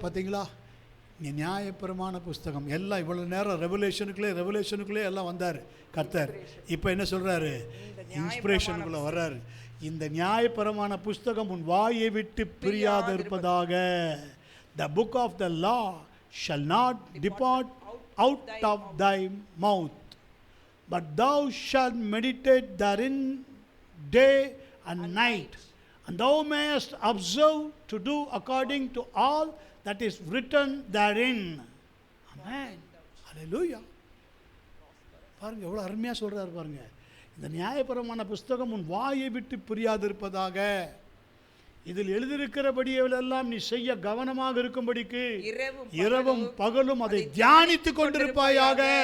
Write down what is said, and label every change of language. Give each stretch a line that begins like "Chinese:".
Tamil: பாத்தீங்களா, நியாயப்பிரமாண புஸ்தகம் எல்லாம் இவ்வளவு நேரம் ரெவலேஷனுக்குள்ளே எல்லாம் வந்தார் கர்த்தர். இப்போ என்ன சொல்றாரு? இன்ஸ்பிரேஷனுக்குள்ள வர்றாரு. இந்த நியாயப்பிரமாண புஸ்தகம் உன் வாயை விட்டு பிரியாத இருப்பதாக.
English: The book of the law shall not depart out of thy mouth, but thou shalt meditate therein day and night, and thou mayest observe to do according to all that is written therein. Amen. Hallelujah.
Tamil: பாருங்க எவ்வளவு அருமையா சொல்றாரு பாருங்க. இந்த நியாயப்பிரமாண புஸ்தகம் உன் வாயை விட்டு பிரியாதிருப்பதாக. இதில் எழுதியிருக்கிறபடியெல்லாம் நீ செய்ய கவனமாக இருக்கும்படிக்கு இரவும் பகலும் அதை தியானித்துக் கொண்டிருப்பாயாக.